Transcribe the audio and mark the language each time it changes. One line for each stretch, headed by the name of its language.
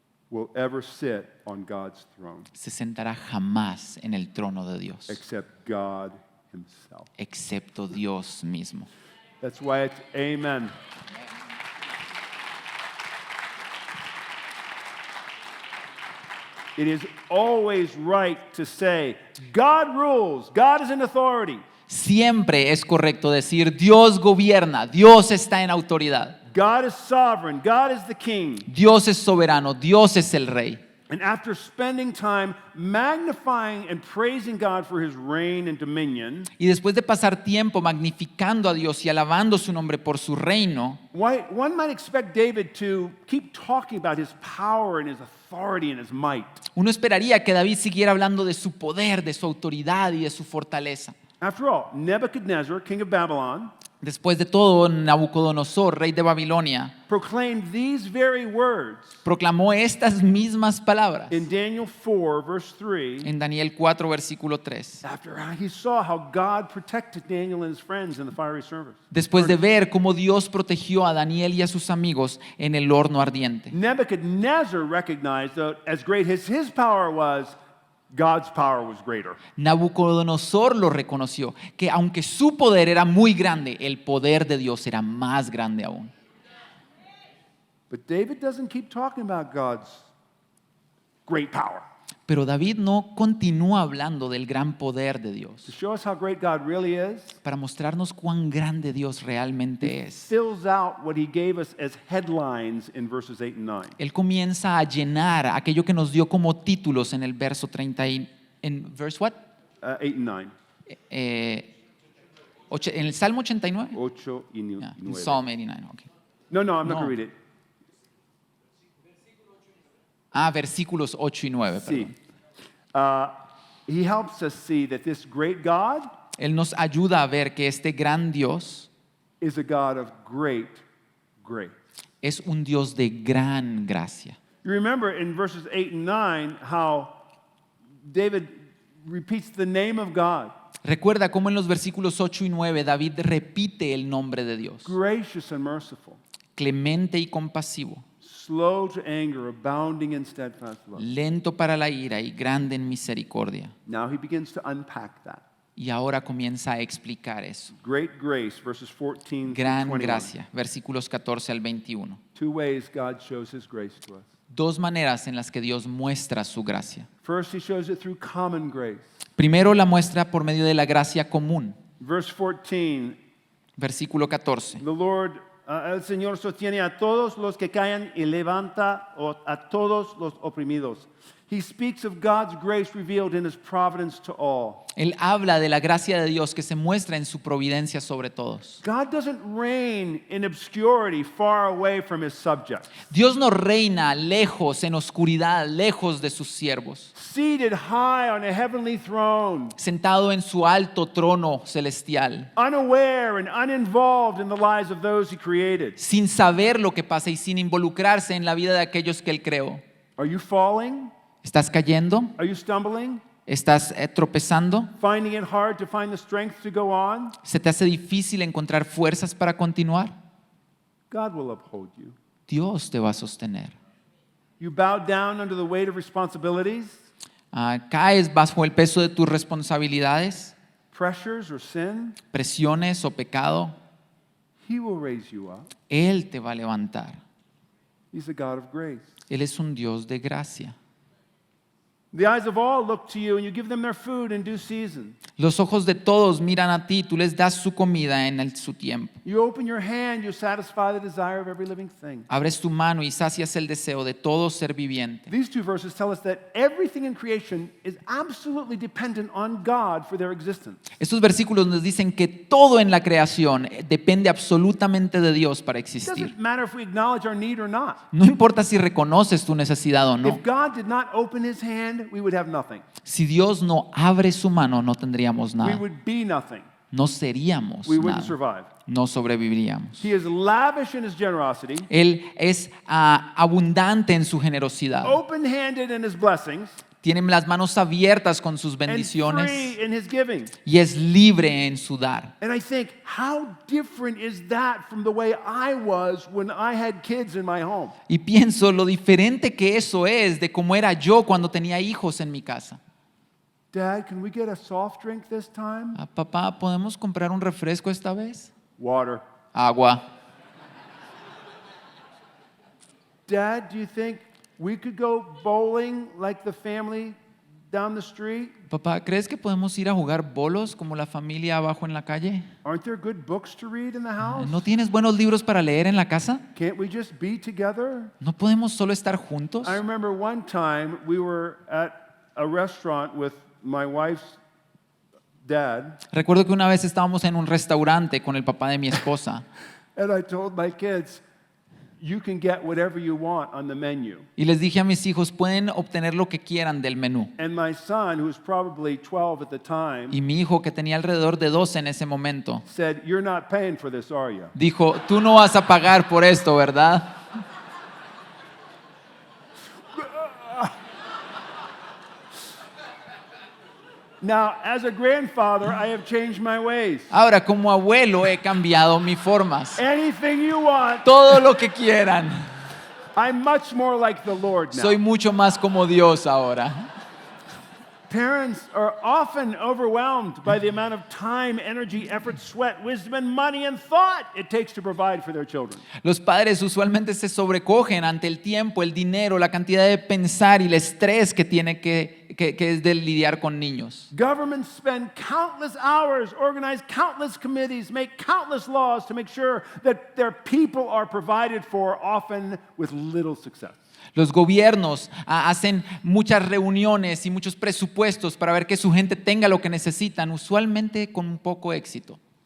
English: will ever sit on God's throne
Spanish: se sentará jamás en el trono de Dios,
English: except God himself.
Spanish: excepto Dios mismo.
English: That's why it's amen. It is always right to say, God rules, God is in authority.
Spanish: Siempre es correcto decir, Dios gobierna, Dios está en autoridad,
English: God is sovereign, God is the king.
Spanish: Dios es soberano, Dios es el rey.
English: And after spending time magnifying and praising God for his reign and dominion,
Spanish: Y después de pasar tiempo magnificando a Dios y alabando su nombre por su reino,
English: one might expect David to keep talking about his power and his authority and his might.
Spanish: uno esperaría que David siguiera hablando de su poder, de su autoridad y de su fortaleza.
English: After all, Nebuchadnezzar, king of Babylon,
Spanish: Después de todo, Nabucodonosor, rey de Babilonia,
English: proclaimed these very words
Spanish: proclamó estas mismas palabras
English: in Daniel 4, verse 3,
Spanish: en Daniel 4, versículo 3.
English: after he saw how God protected Daniel and his friends in the fiery service.
Spanish: Después de ver cómo Dios protegió a Daniel y a sus amigos en el horno ardiente.
English: Nebuchadnezzar recognized that as great as his power was, God's power was greater.
Spanish: Nabucodonosor lo reconoció, que aunque su poder era muy grande, el poder de Dios era más grande aún.
English: But David doesn't keep talking about God's great power.
Spanish: Pero David no continúa hablando del gran poder de
English: To
Spanish: Dios
English: show us how great God really is,
Spanish: para mostrarnos cuán grande Dios realmente es.
English: fills out what he gave us as headlines in verses 8 and 9.
Spanish: Él comienza a llenar aquello que nos dio como títulos en el verso 30 en
English: verse what? 8 and 9.
Spanish: En el Salmo 89. 8 y
English: Yeah,
Spanish: 9.
English: Psalm 89, okay. No, I'm not No. going to read it.
Spanish: Versículos 8 y 9,
English: See,
Spanish: perdón.
English: he helps us see that this great God
Spanish: Él nos ayuda a ver que este gran Dios
English: is a God of great grace.
Spanish: es un Dios de gran gracia.
English: You remember in verses 8 and 9 how David repeats the name of God,
Spanish: Recuerda cómo en los versículos 8 y 9 David repite el nombre de Dios.
English: gracious and merciful,
Spanish: Clemente y compasivo,
English: slow to anger, abounding in steadfast love.
Spanish: lento para la ira y grande en misericordia.
English: Now he begins to unpack that.
Spanish: Y ahora comienza a explicar eso.
English: Great grace, verses 14 through
Spanish: Gran
English: 21.
Spanish: gracia, versículos 14 al 21.
English: Two ways God shows his grace to us.
Spanish: Dos maneras en las que Dios muestra su gracia.
English: First, he shows it through common grace.
Spanish: Primero la muestra por medio de la gracia común.
English: Verse 14,
Spanish: Versículo 14.
English: the Lord,
Spanish: el Señor sostiene a todos los que caen y levanta a todos los oprimidos.
English: He speaks of God's grace revealed in his providence to all.
Spanish: Él habla de la gracia de Dios que se muestra en su providencia sobre todos.
English: God doesn't reign in obscurity far away from his subjects.
Spanish: Dios no reina lejos, en oscuridad, lejos de sus siervos,
English: Seated high on a heavenly throne,
Spanish: sentado en su alto trono celestial,
English: unaware and uninvolved in the lives of those he created.
Spanish: sin saber lo que pasa y sin involucrarse en la vida de aquellos que Él creó.
English: Are you falling?
Spanish: ¿Estás cayendo?
English: Are you stumbling?
Spanish: ¿Estás tropezando?
English: Finding it hard to find the strength to go on?
Spanish: ¿Se te hace difícil encontrar fuerzas para continuar?
English: God will uphold you.
Spanish: Dios te va a sostener.
English: You bow down under the weight of responsibilities,
Spanish: Caes bajo el peso de tus responsabilidades,
English: pressures, or sin.
Spanish: presiones o pecado.
English: He will raise you up.
Spanish: Él te va a levantar.
English: He's a God of grace.
Spanish: Él es un Dios de gracia.
English: The eyes of all look to you, and you give them their food in due season.
Spanish: Los ojos de todos miran a ti, tú les das su comida su tiempo.
English: You open your hand, you satisfy the desire of every living thing.
Spanish: Abres tu mano y sacias el deseo de todo ser viviente.
English: These two verses tell us that everything in creation is absolutely dependent on God for their existence.
Spanish: Estos versículos nos dicen que todo en la creación depende absolutamente de Dios para
English: It
Spanish: existir.
English: doesn't matter if we acknowledge our need or not.
Spanish: No importa si reconoces tu necesidad o no.
English: If God did not open his hand, we would have nothing.
Spanish: Si Dios no abre su mano, no tendríamos
English: We
Spanish: nada.
English: would be nothing.
Spanish: No seríamos
English: We wouldn't
Spanish: nada.
English: survive.
Spanish: No sobreviviríamos.
English: He is lavish in his generosity,
Spanish: Él es abundante en su generosidad.
English: open-handed in his blessings,
Spanish: Tiene las manos abiertas con sus
English: and
Spanish: bendiciones
English: free in his giving.
Spanish: y es libre en su dar.
English: And I think, how different is that from the way I was when I had kids in my home?
Spanish: Y pienso lo diferente que eso es de cómo era yo cuando tenía hijos en mi casa.
English: Dad, can we get a soft drink this time?
Spanish: Papá, ¿podemos comprar un refresco esta vez?
English: Water.
Spanish: Agua.
English: Dad, do you think we could go bowling like the family down the street?
Spanish: Papá, ¿crees que podemos ir a jugar bolos como la familia abajo en la calle?
English: Aren't there good books to read in the house?
Spanish: ¿No tienes buenos libros para leer en la casa?
English: Can't we just be together?
Spanish: ¿No podemos solo estar juntos?
English: I remember one time we were at a restaurant with my wife's dad,
Spanish: Recuerdo que una vez estábamos en un restaurante con el papá de mi esposa
English: and I told my kids, you can get whatever you want on the menu.
Spanish: y les dije a mis hijos, pueden obtener lo que quieran del menú.
English: And my son, who was probably 12 at the time,
Spanish: Y mi hijo, que tenía alrededor de 12 en ese momento,
English: said, you're not paying for this, are you?
Spanish: dijo, tú no vas a pagar por esto, ¿verdad?
English: Now, as a grandfather, I have changed my ways.
Spanish: Ahora, como abuelo, he cambiado mis formas.
English: Anything you want,
Spanish: Todo lo que quieran.
English: I'm much more like the Lord now.
Spanish: Soy mucho más como Dios ahora.
English: Parents are often overwhelmed by the amount of time, energy, effort, sweat, wisdom, and money and thought it takes to provide for their children.
Spanish: Los padres usualmente se sobrecogen ante el tiempo, el dinero, la cantidad de pensar y el estrés que tiene que es de lidiar con niños.
English: Governments spend countless hours, organize countless committees, make countless laws to make sure that their people are provided for, often with little success.
Spanish: Los gobiernos hacen muchas reuniones y muchos presupuestos para ver que su gente tenga lo que necesitan, usualmente con un poco éxito.